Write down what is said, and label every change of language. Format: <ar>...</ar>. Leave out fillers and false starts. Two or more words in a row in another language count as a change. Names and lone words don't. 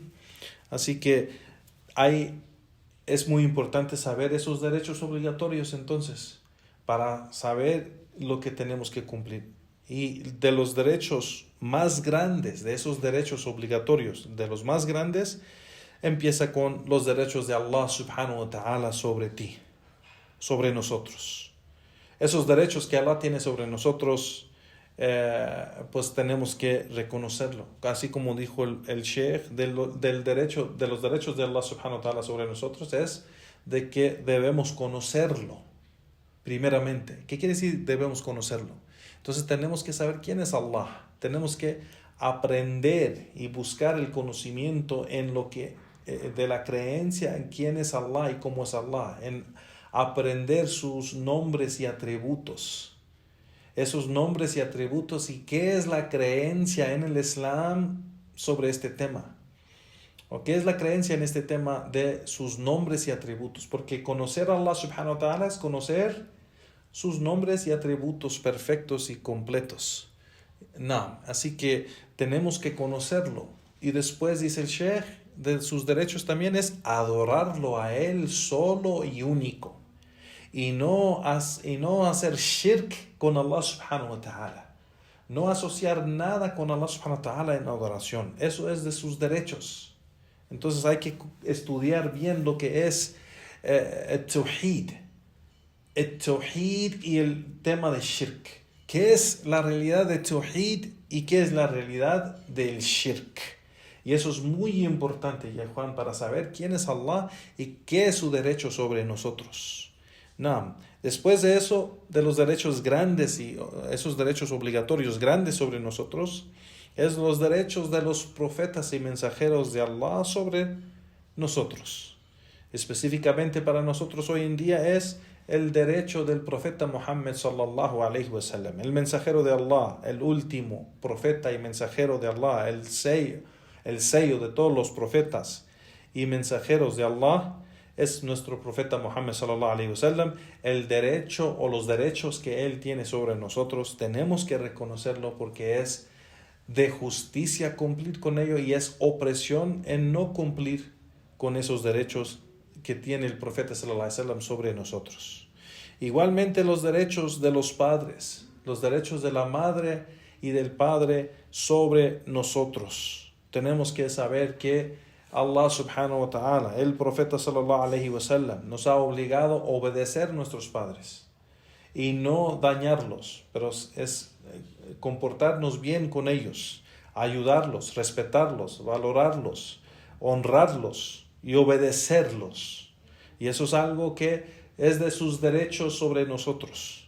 <es>Así que es muy importante saber esos derechos obligatorios entonces, para saber lo que tenemos que cumplir. Y de los derechos más grandes, de esos derechos obligatorios, de los más grandes, empieza con los derechos de Allah</es> <ar>سبحانه وتعالى</ar> <es>sobre ti, sobre nosotros. Esos derechos que Allah tiene sobre nosotros, pues tenemos que reconocerlo. Así como dijo el Sheikh, de los derechos de Allah</es> <ar>سبحانه وتعالى</ar> <es>sobre nosotros es de que debemos conocerlo primeramente. ¿Qué quiere decir debemos conocerlo? Entonces tenemos que saber quién es Allah. Tenemos que aprender y buscar el conocimiento en lo que de la creencia en quién es Allah y cómo es Allah, en aprender sus nombres y atributos, esos nombres y atributos, y qué es la creencia en el Islam sobre este tema, o qué es la creencia en este tema de sus nombres y atributos, porque conocer a Allah</es> <ar>سبحانه وتعالى</ar> <es>es conocer sus nombres y atributos perfectos y completos. No, así que tenemos que conocerlo Y después dice el Sheikh, de sus derechos también es adorarlo a Él solo y único. Y no hacer shirk con Allah</es> <ar>سبحانه وتعالى.</ar> <es>No asociar nada con Allah</es> <ar>سبحانه وتعالى</ar> <es>en adoración. Eso es de sus derechos. Entonces hay que estudiar bien lo que es el tawhid. El tawhid y el tema de shirk. ¿Qué es la realidad de tawhid y qué es la realidad del shirk? Y eso es muy importante, ya Juan, para saber quién es Allah y qué es su derecho sobre nosotros. No. Después de eso, de los derechos grandes y esos derechos obligatorios grandes sobre nosotros, es los derechos de los profetas y mensajeros de Allah sobre nosotros. Específicamente para nosotros hoy en día es el derecho del profeta Muhammad</es> <ar>صلى الله عليه وسلم,</ar> <es>el mensajero de Allah, el último profeta y mensajero de Allah, el sello de todos los profetas y mensajeros de Allah. Es nuestro profeta Muhammad</es> <ar>صلى الله عليه وسلم.</ar> <es>El derecho o los derechos que él tiene sobre nosotros tenemos que reconocerlo porque es de justicia cumplir con ello y es opresión en no cumplir con esos derechos que tiene el profeta</es> <ar>صلى الله عليه وسلم</ar> <es>sobre nosotros. Igualmente los derechos de los padres, los derechos de la madre y del padre sobre nosotros. Tenemos que saber que Allah</es> <ar>سبحانه وتعالى,</ar> <es>el profeta</es> <ar>صلى الله عليه وسلم,</ar> <es>nos ha obligado a obedecer a nuestros padres y no dañarlos, pero es comportarnos bien con ellos, ayudarlos, respetarlos, valorarlos, honrarlos y obedecerlos. Y eso es algo que es de sus derechos sobre nosotros.</es>